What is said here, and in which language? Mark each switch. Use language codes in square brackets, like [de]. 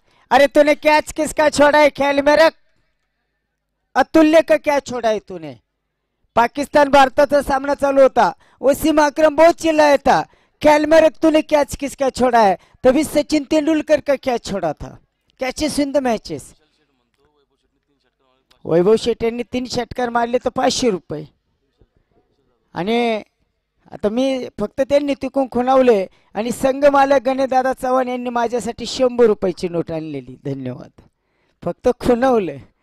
[hi] अरे तूने कैच किसका छोड़ा है खेल में रख. अतुल्य का कैच छोड़ा है तूने. [mr] पाकिस्तान भारताचा सामना चालू होता. [hi] वसीम अकरम बहुत चिल्लाया था, खेल में रख तूने कैच किसका छोड़ा है. तभी सचिन तेंदुलकर का कैच छोड़ा था. [en] Catches in the matches. [mr] वैभव शेट यांनी 3 षटकार मारले तर 500 रुपये. आणि आता मी फक्त त्यांनी तिकून खुणावले आणि संघ मालक गणेशदादा चव्हाण यांनी माझ्यासाठी 100 रुपयाची नोट आणलेली. धन्यवाद. फक्त खुणावले.